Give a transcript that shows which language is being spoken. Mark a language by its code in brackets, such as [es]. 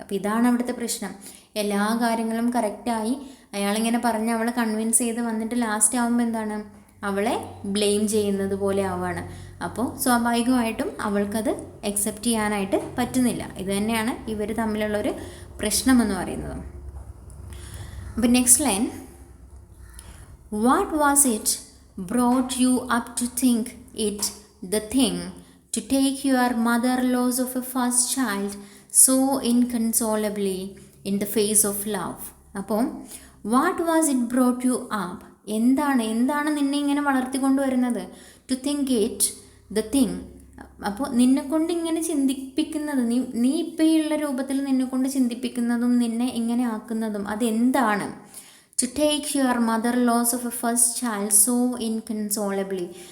[ml] അപ്പോൾ ഇതാണ് അവിടുത്തെ പ്രശ്നം. എല്ലാ കാര്യങ്ങളും കറക്റ്റായി അയാളിങ്ങനെ പറഞ്ഞ് അവളെ കൺവിൻസ് ചെയ്ത് വന്നിട്ട് ലാസ്റ്റ് ആകുമ്പോൾ എന്താണ്, അവളെ ബ്ലെയിം ചെയ്യുന്നത് പോലെ ആവുകയാണ്. അപ്പോൾ സ്വാഭാവികമായിട്ടും അവൾക്കത് അക്സെപ്റ്റ് ചെയ്യാനായിട്ട് പറ്റുന്നില്ല. ഇത് തന്നെയാണ് ഇവർ തമ്മിലുള്ളൊരു പ്രശ്നമെന്ന് പറയുന്നത്. [en] അപ്പോൾ next line, what was it brought you up to think it the thing to take your mother loss of a first child so inconsolably in the face of love. അപ്പോൾ what was it brought you up? [ml] എന്താണ് നിന്നെ ഇങ്ങനെ വളർത്തിക്കൊണ്ടുവരുന്നത്? [en] To think it the thing. [ml] അപ്പോൾ നിന്നെക്കൊണ്ട് ഇങ്ങനെ ചിന്തിപ്പിക്കുന്നത്, നീ ഇപ്പോൾ ഈ ഉള്ള രൂപത്തിൽ നിന്നെക്കൊണ്ട് ചിന്തിപ്പിക്കുന്നതും നിന്നെ ഇങ്ങനെ ആക്കുന്നതും അതെന്താണ്? [en] To take your mother loss of a first child so inconsolably.